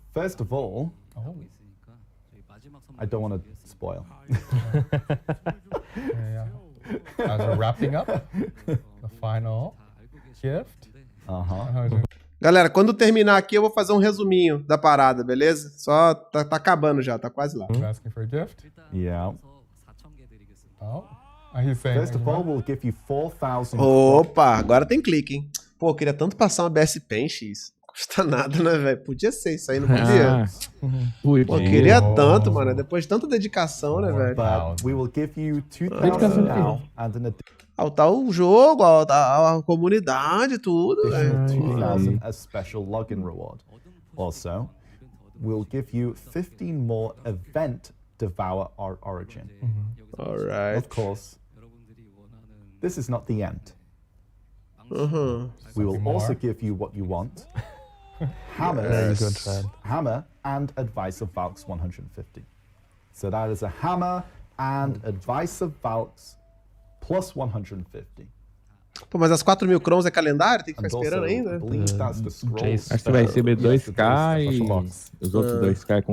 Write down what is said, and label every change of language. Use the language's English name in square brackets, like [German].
[English] First of all, I don't want to spoil. As we're wrapping up, the final gift. [Portuguese] Galera, quando terminar aqui, eu vou fazer um resuminho da parada, beleza? Só tá acabando já, tá quase lá. [English] Asking for a gift? Yeah. Oh. He's saying, First of all, we'll give you 4,000. [Portuguese] Opa, agora tem clique, hein? Pô, eu queria tanto passar uma BS Pen X. Custa nada, né, velho? Podia ser isso aí, não podia? Pô, eu queria tanto, mano. Depois de tanta dedicação, né, velho? [English] But we will give you 2,000 now and an [Portuguese] tá o jogo, a comunidade, tudo, velho. [English] 2,000 as special login reward. Also, we'll give you 15 more event Devour our origin. All right. Of course, this is not the end. We will also give you what you want. Hammer and Advice of Valks 150. So that is a hammer and Advice of Valks plus 150. [Portuguese] Pô, mas as 4.000 crowns é calendário? Tem que ficar esperando ainda? Acho que vai receber 2k e os outros 2k com